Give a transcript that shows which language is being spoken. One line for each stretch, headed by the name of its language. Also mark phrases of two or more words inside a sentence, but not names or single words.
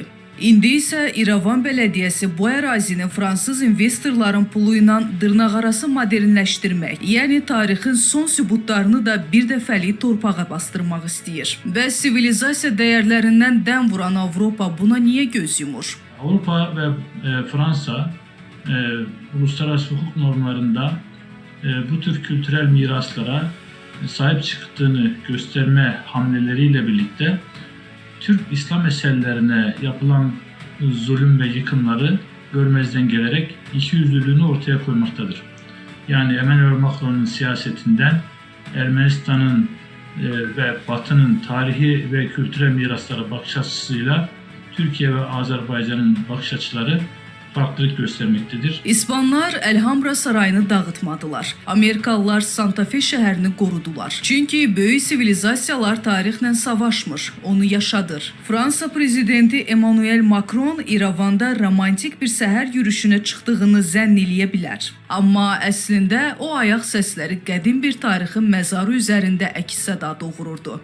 Azerbaijani: İndi isə İrəvan bələdiyyəsi bu ərazini fransız investorların pulu ilə dırnaqarası modernləşdirmək, yəni tarixin son sübutlarını da bir dəfəlik torpağa bastırmaq istəyir. Və sivilizasiya dəyərlərindən dəm vuran Avropa buna niyə göz yumur?
Turkish: Avropa və Fransa uluslararası hukuk normlarında bu tür kültürel miraslara sahip çıktığını gösterme hamleleriyle birlikte Türk İslam eserlerine yapılan zulüm ve yıkımları görmezden gelerek ikiyüzlülüğünü ortaya koymaktadır. Yani Emmanuel Macron'un siyasetinden Ermenistan'ın ve Batı'nın tarihi ve kültürel miraslara bakış açısıyla Türkiye ve Azerbaycan'ın bakış açıları farklılık göstermektedir. İspanlar Elhamra sarayını dağıtmadılar.
Azerbaijani: Amerikalılar Santa Fe şəhərini qorudular. Çünki böyük sivilizasiyalar tarixlə savaşmır, onu yaşadır. Fransa prezidenti Emmanuel Macron İrəvanda romantik bir səhər yürüyüşünə çıxdığını zənn eləyə bilər. Amma əslində o ayaq səsləri qədim bir tarixin məzarı üzərində əks-səda doğururdu.